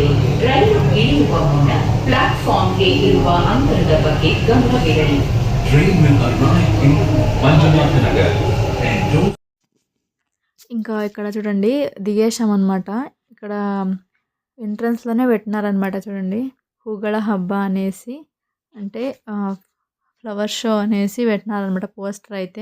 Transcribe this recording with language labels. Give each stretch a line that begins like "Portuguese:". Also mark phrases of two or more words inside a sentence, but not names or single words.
Kannada: ರೈಲು ಇಳಿಯುವ ಮುನ್ನ ಪ್ಲಾಟ್ಫಾರ್ಮ್ಗೆ ಇರುವ ಅಂತರದ ಬಗ್ಗೆ ಗಮನವಿರಲಿ.
Telugu: ఇంకా ఇక్కడ చూడండి దిగేశామన్నమాట. ఇక్కడ ఎంట్రన్స్లోనే పెట్టినారనమాట. చూడండి, హూగళ హబ్బ అనేసి, అంటే
English: flower show
Telugu: అనేసి పెట్టినారనమాట పోస్టర్ అయితే.